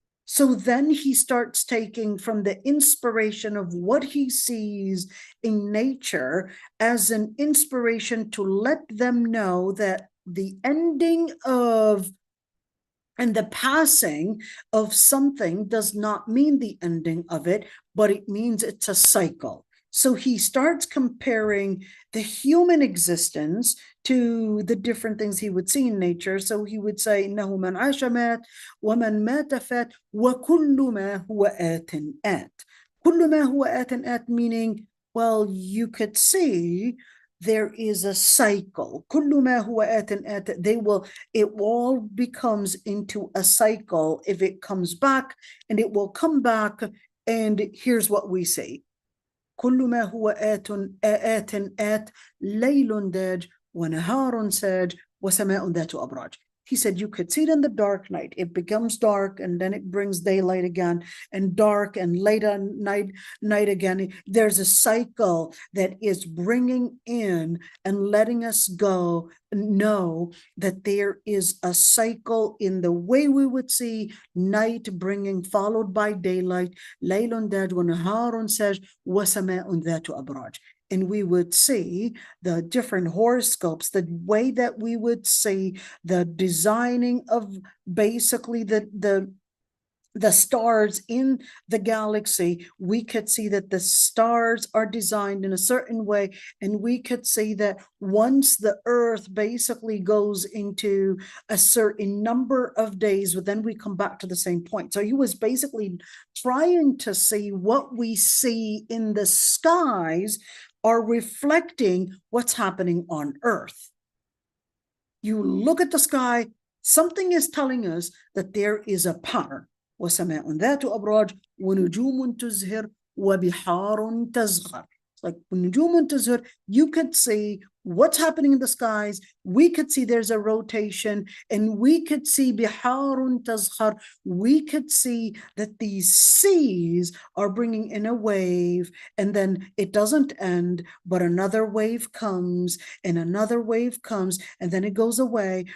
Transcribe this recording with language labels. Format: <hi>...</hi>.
<en>So then he starts taking from the inspiration of what he sees in nature as an inspiration to let them know that the ending of and the passing of something does not mean the ending of it, but it means it's a cycle. So he starts comparing the human existence to the different things he would see in nature. So he would say,</en> <ar>إنه من عاش مات ومن مات فات وكل ما هو آت آت. كل ما هو آت آت,</ar> <en>meaning, well, you could see there is a cycle.</en> <ar>كل ما هو آت آت,</ar> <en>it all becomes into a cycle if it comes back, and it will come back, and here's what we say.</en> <ar>كل ما هو آت آت ليل داج ونهار ساج وسماء ذات أبراج.</ar> <en>He said you could see it in the dark night. It becomes dark and then it brings daylight again, and dark and later night again. There's a cycle that is bringing in and letting us know that there is a cycle in the way we would see night bringing followed by daylight.</en> <ar>ليل داج ونهار ساج وسماء ذات أبراج.</ar> <en>And we would see the different horoscopes, the way that we would see the designing of basically the stars in the galaxy. We could see that the stars are designed in a certain way, and we could see that once the earth basically goes into a certain number of days, but then we come back to the same point. So he was basically trying to see what we see in the skies are reflecting what's happening on earth. You look at the sky, something is telling us that there is a pattern.</en> <ar>وسماء ذات أبراج ونجوم تزهر وبحار تصغر.</ar> <en>It's like</en> <ar>ونجوم تزهر,</ar> <en>you could see what's happening in the skies. We could see there's a rotation, and we could see</en> <ar>بحار تصغر.</ar> <en>We could see that these seas are bringing in a wave, and then it doesn't end, but another wave comes and another wave comes, and then it goes away.</en>